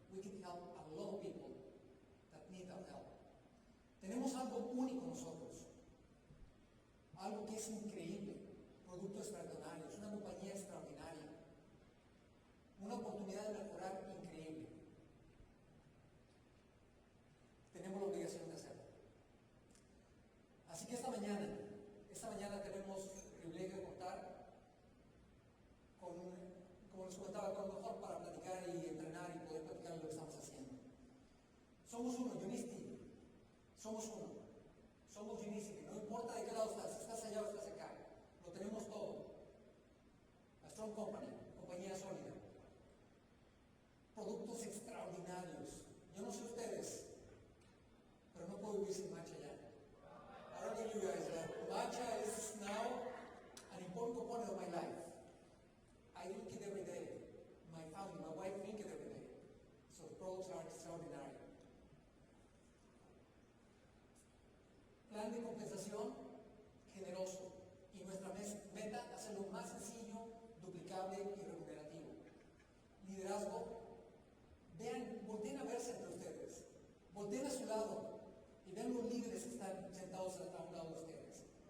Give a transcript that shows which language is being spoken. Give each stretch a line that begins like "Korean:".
English: We can help a lot of people that need our help.
Spanish: Tenemos algo único nosotros, algo que es increíble, productos extraordinarios, una compañía extraordinaria, una oportunidad de mejorar increíble. Tenemos la obligación de hacerlo. Así que esta mañana tenemos el privilegio de contar con, como les comentaba, con lo mejor para platicar y entrenar y poder platicar lo que estamos haciendo. Somos uno, Unicity. Somos uno, somos Unicity, no importa de qué lado estás, si estás allá o estás acá, lo tenemos todo.
English: A Strong Company,
Spanish: compañía sólida, productos extraordinarios. Yo no sé ustedes, pero no puedo vivir sin matcha ya.
English: I don't know you guys, but matcha is now an important component of my life. I drink it every day. My family, my wife drink it every day. So the products are extraordinary.
Spanish: Plan de compensación generoso y nuestra meta hacerlo más sencillo, duplicable y remunerativo. Liderazgo, vean, volteen a verse entre ustedes, volteen a su lado y vean los líderes que están sentados a un lado de ustedes.